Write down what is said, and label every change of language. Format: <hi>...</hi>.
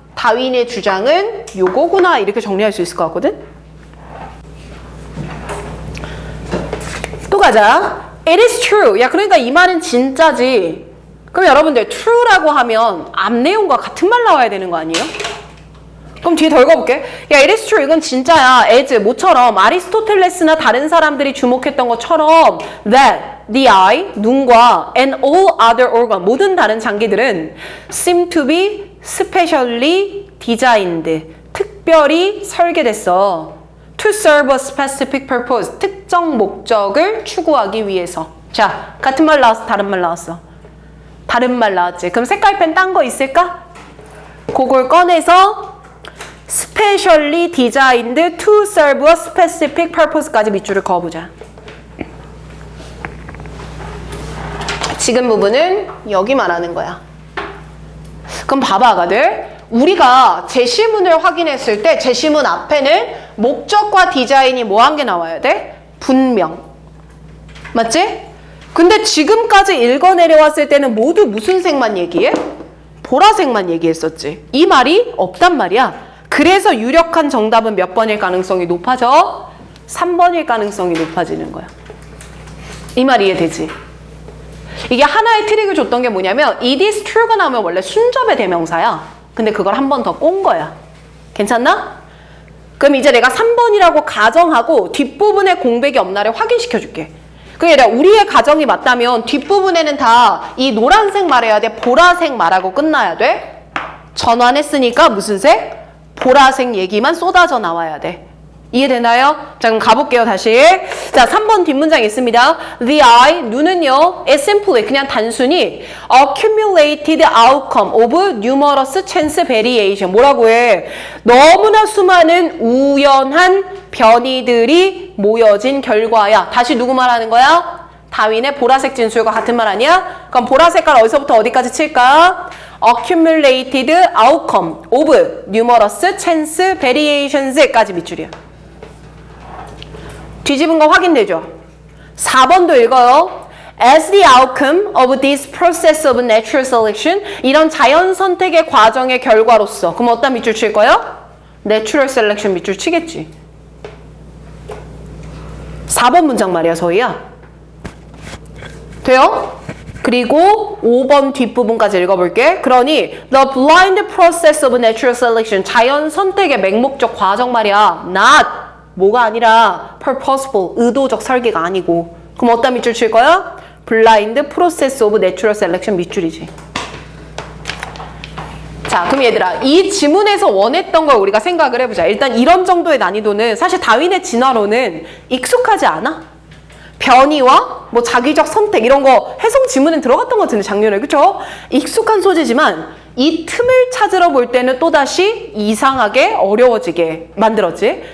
<ko>다윈의 주장은 요거구나 이렇게 정리할 수 있을 것 같거든. 또 가자.</ko> <en>It is true.</en> <ko>야 그러니까 이 말은 진짜지. 그럼 여러분들 true라고 하면 앞 내용과 같은 말 나와야 되는 거 아니에요? 그럼 뒤에 더 읽어볼게. 야</ko> <en>it is true.</en> <ko>이건 진짜야.</ko> <en>as</en> <ko>모처럼 아리스토텔레스나 다른 사람들이 주목했던 것처럼 that the eye 눈과 and all other organ 모든 다른 장기들은 seem to be specially designed 특별히 설계됐어.</ko> <en>To serve a specific purpose.</en> <ko>특정 목적을 추구하기 위해서. 자, 같은 말 나왔어? 다른 말 나왔어? 다른 말 나왔지? 그럼 색깔펜 딴 거 있을까? 그걸 꺼내서</ko> <en>specially designed to serve a specific purpose까지</en> <ko>밑줄을 그어보자. 지금 부분은 여기 말하는 거야. 그럼 봐봐, 아가들. 우리가 제시문을 확인했을 때 제시문 앞에는 목적과 디자인이 뭐 한 게 나와야 돼? 분명. 맞지? 근데 지금까지 읽어내려왔을 때는 모두 무슨 색만 얘기해? 보라색만 얘기했었지. 이 말이 없단 말이야. 그래서 유력한 정답은 몇 번일 가능성이 높아져? 3번일 가능성이 높아지는 거야. 이 말 이해되지? 이게 하나의 트릭을 줬던 게 뭐냐면</ko> <en>it is true</en> <ko>가 나오면 원래 순접의 대명사야. 근데 그걸 한 번 더 꼰 거야. 괜찮나? 그럼 이제 내가 3번이라고 가정하고 뒷부분에 공백이 없나를 확인시켜 줄게. 그게 아니라 우리의 가정이 맞다면 뒷부분에는 다 이 노란색 말해야 돼? 보라색 말하고 끝나야 돼? 전환했으니까 무슨 색? 보라색 얘기만 쏟아져 나와야 돼. 이해되나요? 자 그럼 가볼게요 다시. 자 3번 뒷문장 있습니다.</ko> <en>The eye, 눈은요 is simply</en> <ko>그냥 단순히</ko> <en>accumulated outcome of numerous chance variation.</en> <ko>뭐라고 해? 너무나 수많은 우연한 변이들이 모여진 결과야. 다시 누구 말하는 거야? 다윈의 보라색 진술과 같은 말 아니야? 그럼 보라색깔 어디서부터 어디까지 칠까?</ko> <en>accumulated outcome of numerous chance variations까지 밑줄이야.</en> <ko>뒤집은 거 확인되죠? 4번도 읽어요.</ko> <en>As the outcome of this process of natural selection</en> <ko>이런 자연 선택의 과정의 결과로서 그럼 어디다 밑줄 칠 거예요? Natural selection 밑줄 치겠지. 4번 문장 말이야 서희야. 돼요? 그리고 5번 뒷부분까지 읽어볼게. 그러니</ko> <en>the blind process of natural selection</en> <ko>자연 선택의 맹목적 과정 말이야. not 뭐가 아니라 purposeful 의도적 설계가 아니고 그럼 어디다 밑줄 칠 거야?</ko> <en>blind process of natural selection 밑줄이지.</en> <ko>자 그럼 얘들아 이 지문에서 원했던 걸 우리가 생각을 해보자. 일단 이런 정도의 난이도는 사실 다윈의 진화론은 익숙하지 않아? 변이와 뭐 자기적 선택 이런 거 해석 지문에 들어갔던 것 같은데 작년에 그쵸? 익숙한 소재지만 이 틈을 찾으러 볼 때는 또다시 이상하게 어려워지게 만들었지.</ko>